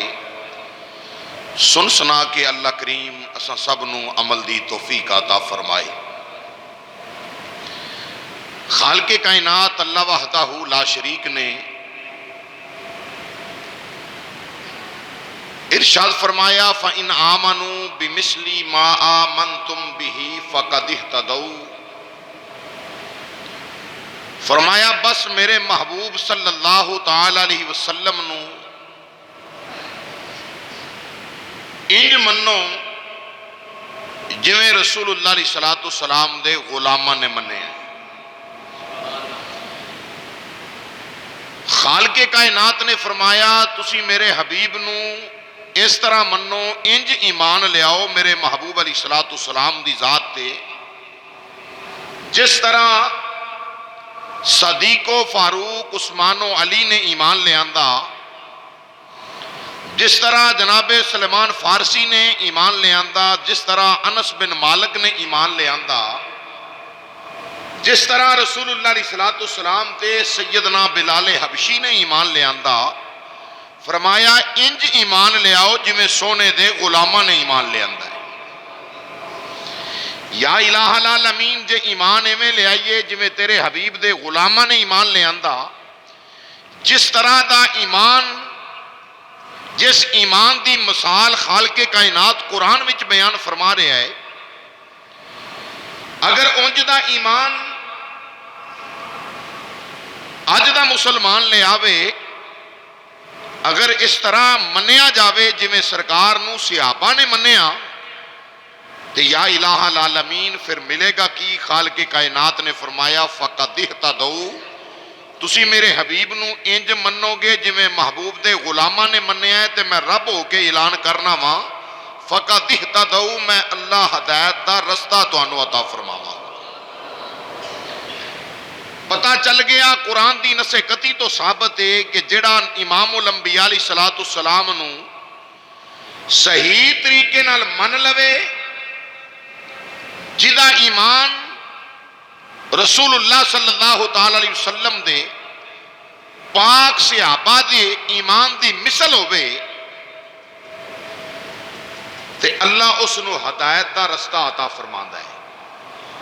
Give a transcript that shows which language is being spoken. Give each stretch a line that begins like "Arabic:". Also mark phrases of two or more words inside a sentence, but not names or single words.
Punjabi: سن سنا کے اللہ کریم اساں سب نو عمل دی توفیق عطا فرمائے۔ خالق کائنات
Arabic: اللہ وحدہ لا شریک
Punjabi: نے ارشاد فرمایا
Arabic: فَإِنْ آمَنُوا بِمِثْلِ مَا آمَنْتُمْ بِهِ فَقَدِ اهْتَدَوْا،
Punjabi: فرمایا بس میرے محبوب
Arabic: صلی اللہ تعالی علیہ وسلم
Punjabi: نو منو جویں
Arabic: رسول اللہ علیہ السلام
Punjabi: دے غلاماں نے مننے ہیں۔ خالق کائنات نے فرمایا تسی میرے حبیب نو اس طرح منو، انج ایمان لیاؤ میرے محبوب
Arabic: علیہ السلام
Punjabi: دی ذات تے جس طرح صدیق و فاروق عثمان و علی نے ایمان لے آندا، جس طرح جناب سلیمان فارسی نے ایمان لے آندا، جس طرح انس بن مالک نے ایمان لے آندا، جس طرح
Arabic: رسول اللہ علیہ السلام
Punjabi: تے سیدنا بلال حبشی نے ایمان لے آندا، فرمایا انج ایمان لے آؤ جویں سونے دے غلاماں نے ایمان لے آندا ہے۔
Arabic: یا الہ العالمین
Punjabi: جے ایمان ایویں لے آئیے جویں تیرے حبیب دے غلاماں نے ایمان لے آندا، جس طرح دا ایمان، جس ایمان دی مثال خالق کائنات قرآن وچ بیان فرما رہا ہے، اگر اونج دا ایمان اج دا مسلمان لے آوے، اگر اس طرح منیا جاوے جویں سرکار نو صحابہ نے منیا، تو
Arabic: یا الہ العالمین
Punjabi: پھر ملے گا کی؟ خالق کائنات نے فرمایا
Arabic: فَقَدْ اهْتَدَوْا،
Punjabi: تسی میرے حبیب نو انج منو گے جویں محبوب دے غلاماں نے منیا ہے، تے میں رب ہو کے اعلان کرنا وا
Arabic: فَقَدْ اهْتَدَوْا،
Punjabi: میں اللہ ہدایت دا رستہ تانوں عطا فرماواں۔ پتہ چل گیا قرآن دی نص قطعی تو ثابت ہے کہ جڑا
Arabic: امام الانبیاء علیہ السلام
Punjabi: نو صحیح طریقے نال من لوے، جدا ایمان
Arabic: رسول اللہ صلی اللہ تعالی علیہ وسلم
Punjabi: دے پاک صحابہ دے ایمان دی مثل ہوئے، تے اللہ اس نو ہدایت دا رستہ عطا فرماندا ہے۔